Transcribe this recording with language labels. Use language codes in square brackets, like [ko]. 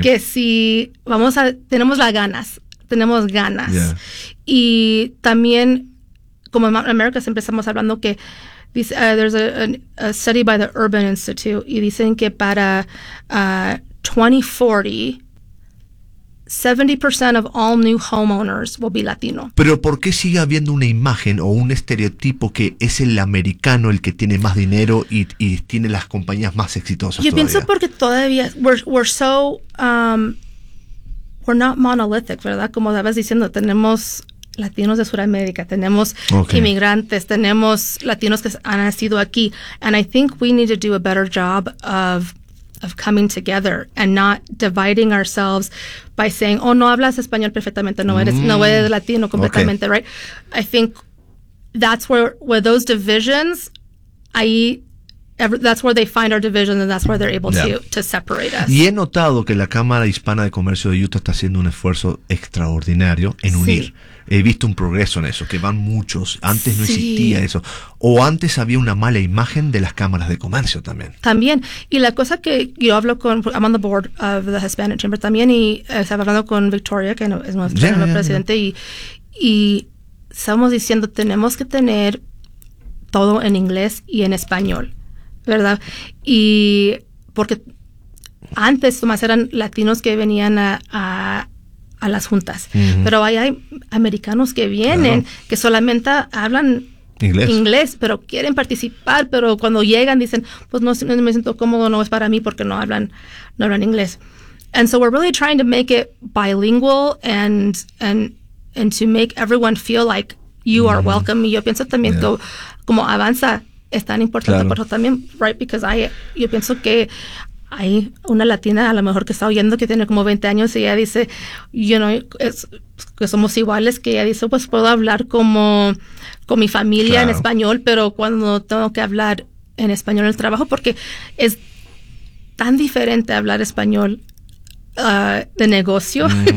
[es] que si vamos a, tenemos ganas. [en] Yeah. [es] Y también, como en América siempre estamos hablando que, dice, [en] there's a study by the Urban Institute, [es] y dicen que para 2040, [en] 70% of all new homeowners will be Latino. [es] Pero ¿por qué sigue habiendo una imagen o un estereotipo que es el americano el que tiene más dinero y tiene las compañías más exitosas? Yo pienso porque todavía [en] we're not monolithic, [es] ¿verdad? Como estabas diciendo, tenemos latinos de Sudamérica, tenemos inmigrantes, tenemos latinos que han nacido aquí, [en] and I think we need to do a better job of coming together and not dividing ourselves by saying, [es] oh, no hablas español perfectamente, no eres latino completamente, right? [en] I think that's where those divisions, that's where they find our division and that's where they're able to separate us. [es] Y he notado que la Cámara Hispana de Comercio de Utah está haciendo un esfuerzo extraordinario en unir. He visto un progreso en eso, que van muchos. Antes no existía eso. O antes había una mala imagen de las cámaras de comercio también. También. Y la cosa que yo hablo con... [en] I'm on the board of the Hispanic Chamber [es] también. Y estaba hablando con Victoria, que es nuestra presidente. Y estamos diciendo, tenemos que tener todo en inglés y en español. ¿Verdad? Y porque antes más eran latinos que venían a las juntas. Uh-huh. Pero hay americanos que vienen que solamente hablan inglés, pero quieren participar, pero cuando llegan dicen, pues no me siento cómodo, no es para mí porque no hablan inglés. [en] And so we're really trying to make it bilingual and to make everyone feel like you are welcome. [es] Y yo pienso también que como avanza es tan importante por eso también, right? Because yo pienso que hay una latina a lo mejor que está oyendo que tiene como 20 años y ella dice, you know, que somos iguales, que ella dice, pues puedo hablar como con mi familia en español, pero cuando tengo que hablar en español en el trabajo, porque es tan diferente hablar español de negocio.